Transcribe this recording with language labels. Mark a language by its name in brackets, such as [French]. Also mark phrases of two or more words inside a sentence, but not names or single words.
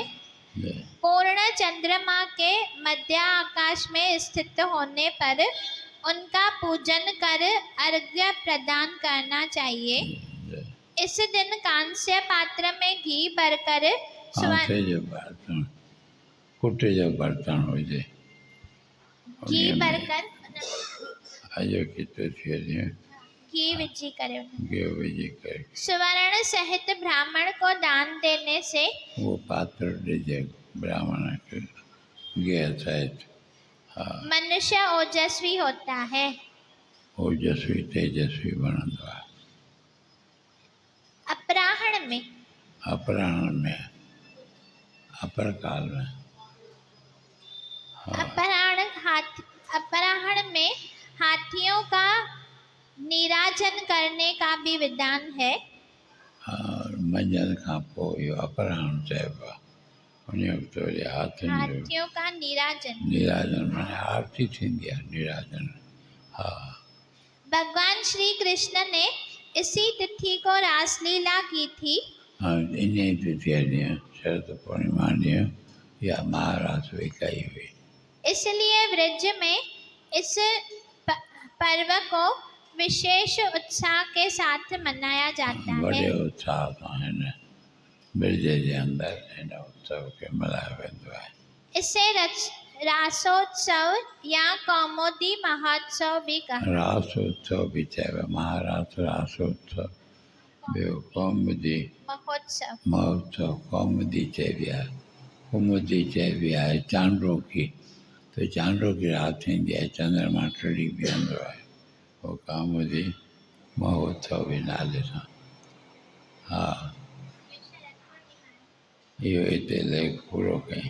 [Hindi] पूर्ण चंद्रमा के मध्य आकाश में स्थित होने पर उनका पूजन कर अर्घ्य प्रदान करना चाहिए। इस दिन कांस्य पात्र में घी भरकर [Sindhi] कुटे जो बर्तन हो जाए [Hindi] घी भरकर [Sindhi] आजो कितो थिए घी विझी करे घी विझी करे [Hindi] स्वर्ण सहित ब्राह्मण को दान देने से वो पात्र दीजिए ब्राह्मण के घी सहित। हाँ मनुष्य ओजस्वी होता है। [Sindhi] ओजस्वी तेजस्वी बनंदो आहे। [Hindi] अपराह्न में अपर काल में अपराह्न में हाथियों का नीराजन करने का भी विधान है। [Sindhi] मंझंदि खां पोइ इहो अपराह्न चइबो आहे। उन वक़्तु वरी [Hindi] हाथियों का [Sindhi] नीराजन माने आरती थींदी आहे। नीराजन हा [Hindi] भगवान श्री कृष्ण ने इसी तिथि को रासलीला की थी। [Sindhi] हाँ इन तिथि ॾींहुं शरद पूर्णिमा ॾींहुं या महारास भी कई हुई। [Hindi] इसलिए ब्रज में इस पर्व को विशेष उत्साह के साथ मनाया जाता है। [Sindhi] बड़े उत्साह सां हिन ब्रज जे अंदरि हिन उत्सव खे मल्हायो वेंदो आहे। [Hindi] इसे रासोत्सव या कौमुदी महोत्सव भी कहा। [Sindhi] रासोत्सव भी चइबो आहे। महारास रासोत्सव ॿियो कौमुदी महोत्सव। महोत्सव कौमुदी चइबी आहे, कुमुदी चइबी आहे, चांडोकी त चांडोकी राति थींदी आहे, चंद्रमा टिड़ी बीहंदो आहे, उहो कौमुदी महोत्सव बि नाले सां। हा, इहो हिते लेख पूरो कयईं।